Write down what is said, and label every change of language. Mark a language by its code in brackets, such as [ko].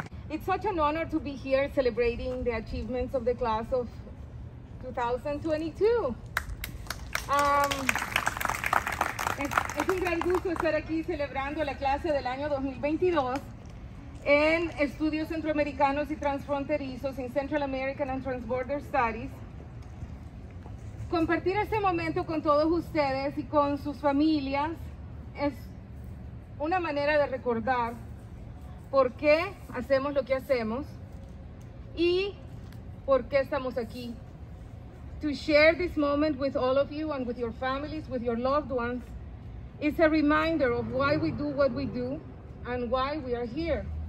[en] It's such an honor to be here celebrating the achievements of the class of 2022. [es] Es un gran gusto estar aquí celebrando la clase del año 2022 en Estudios Centroamericanos y Transfronterizos en Central American and Transborder Studies. Compartir este momento con todos ustedes y con sus familias es una manera de recordar por qué hacemos lo que hacemos y por qué estamos aquí. [en] To share this moment with all of you and with your families, with your loved ones, is a reminder of why we do what we do and why we are here.